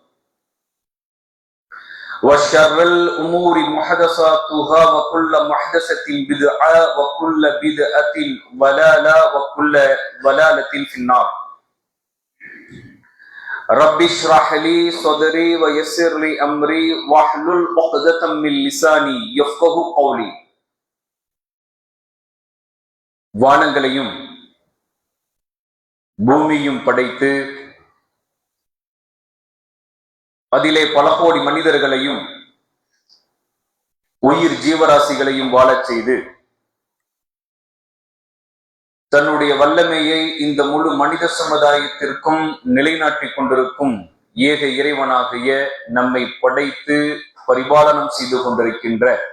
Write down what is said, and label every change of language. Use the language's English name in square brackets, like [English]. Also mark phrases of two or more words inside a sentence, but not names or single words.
[Arabic] وشر الأمور محدثاتها وكل محدثة بدعة وكل بدعة ضلالة وكل ضلالة في النار رب اشرح لي صدري ويسر لي أمري واحلل عقدة من لساني يفقهوا قولي. [Tamil] வானங்களையும் பூமியும் படைத்து அதிலே பல கோடி மனிதர்களையும் உயிர் ஜீவராசிகளையும் வாழச் செய்து தன்னுடைய வல்லமையை இந்த முழு மனித சமுதாயத்திற்கும் நிலைநாட்டிக் கொண்டிருக்கும் ஏக இறைவனாகிய நம்மை படைத்து பரிபாலனம் செய்து கொண்டிருக்கின்ற